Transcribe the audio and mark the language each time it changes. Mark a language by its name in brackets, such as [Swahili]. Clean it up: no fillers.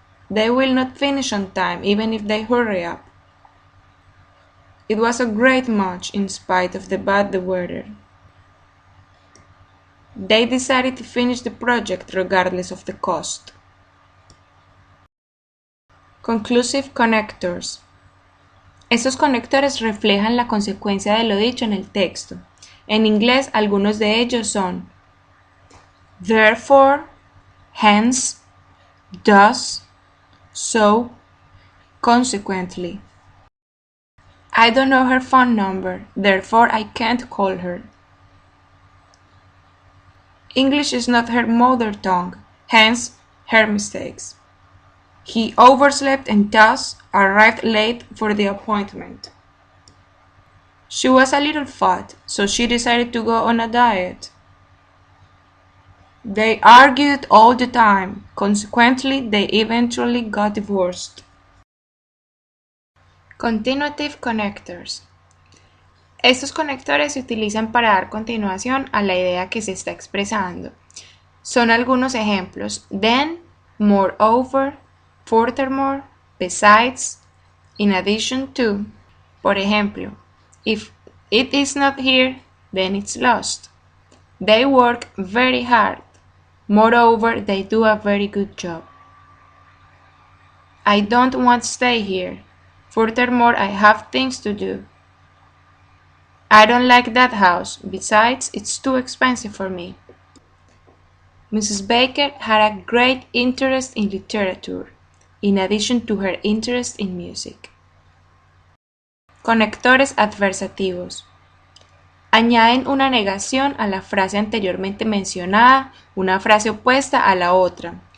[English] They will not finish on time, even if they hurry up. It was a great match in spite of the bad weather. They decided to finish the project regardless of the cost. Conclusive connectors. [Spanish] Estos conectores reflejan la consecuencia de lo dicho en el texto. En inglés, algunos de ellos son therefore, hence, thus, so, consequently. [English] I don't know her phone number, therefore I can't call her. English is not her mother tongue, hence her mistakes. He overslept and thus arrived late for the appointment. She was a little fat, so she decided to go on a diet. They argued all the time, consequently they eventually got divorced. Continuative connectors. [Spanish] Estos conectores se utilizan para dar continuación a la idea que se está expresando. Son algunos ejemplos: then, moreover, furthermore, besides, in addition to. Por ejemplo, [English] if it is not here, then it's lost. They work very hard. Moreover, they do a very good job. I don't want to stay here. Furthermore, I have things to do. I don't like that house. Besides, it's too expensive for me. Mrs. Baker had a great interest in literature, in addition to her interest in music. [Spanish] Conectores adversativos. Añaden una negación a la frase anteriormente mencionada, una frase opuesta a la otra.